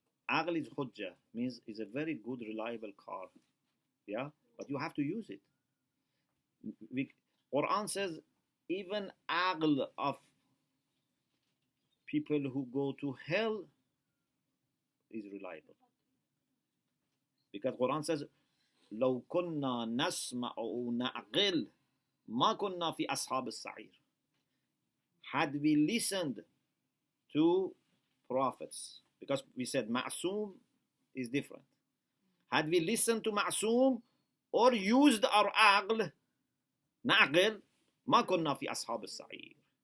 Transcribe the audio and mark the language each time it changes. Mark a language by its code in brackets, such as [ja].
[en] Aql is hujjah, means it's a very good, reliable car. Yeah? But you have to use it. Quran says even aql of people who go to hell is reliable. Because Quran says, [ar] لو كنا نسمع أو نعقل ما كنا في أصحاب السعير. [en] Had we listened to prophets, because we said ma'soom is different. Had we listened to ma'soom or used our aql, [ar] na'aqil, ma kunna fi ashab al-sa'ir.